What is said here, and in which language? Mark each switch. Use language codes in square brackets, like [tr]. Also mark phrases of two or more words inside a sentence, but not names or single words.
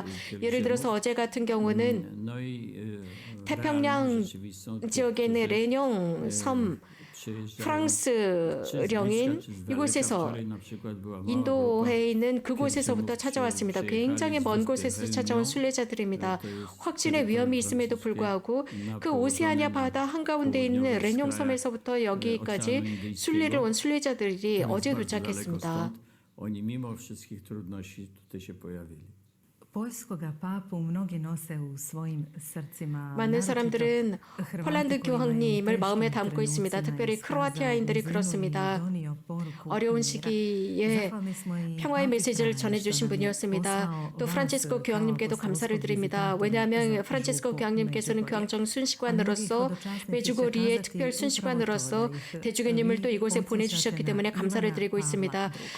[ko] 예를 들어서 어제 같은 경우는 태평양 지역에 있는 레뇽 섬 프랑스령인 이곳에서 인도에 있는 그곳에서부터 찾아왔습니다. 굉장히 먼 곳에서 찾아온 순례자들입니다. 확진의 위험이 있음에도 불구하고 그 오세아니아 바다 한가운데 있는 레뇽 섬에서부터 여기까지 순례를 온 순례자들이 어제 도착했습니다. [pl] Oni mimo wszystkich trudności tutaj się pojawili. [hr] Poljskoga papu mnogi nose u svojim srcima. [ko] 많은 사람들은 폴란드 교황님을 마음에 담고 있습니다. 특별히 크로아티아인들이 그렇습니다. 어려운 시기에 평화의 메시지를 전해주신 분이었습니다. 또 프란치스코 교황님께도 감사를 드립니다. 왜냐하면 프란치스코 교황님께서는 교황청 순시관으로서 메주고리의 특별 순시관으로서 대주교님을 또 이곳에 보내주셨기 때문에 감사를 드리고 있습니다.